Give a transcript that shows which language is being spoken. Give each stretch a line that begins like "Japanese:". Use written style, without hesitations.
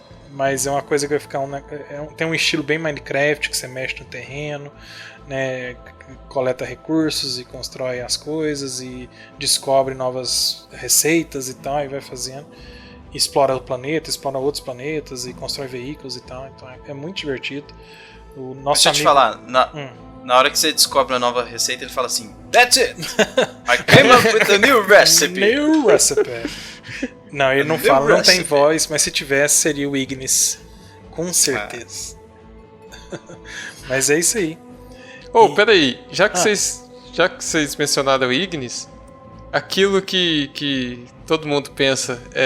Portuguese: Mas é uma coisa que vai ficar tem um estilo bem Minecraft, que você mexe no terreno, né, coleta recursos e constrói as coisas e descobre novas receitas e tal, e vai fazendo, explora o planeta, explora outros planetas e constrói veículos e tal. Então é muito divertido. O nosso Deixa eu te falar, na hora que você descobre uma nova receita, ele fala assim:
English: That's it! I came up with a new recipe! New recipe!
Portuguese: Não, ele não fala, não tem voz, mas se tivesse seria o Ignis, com certeza. Mas é isso aí. Peraí, já que vocês mencionaram o Ignis, aquilo que todo mundo pensa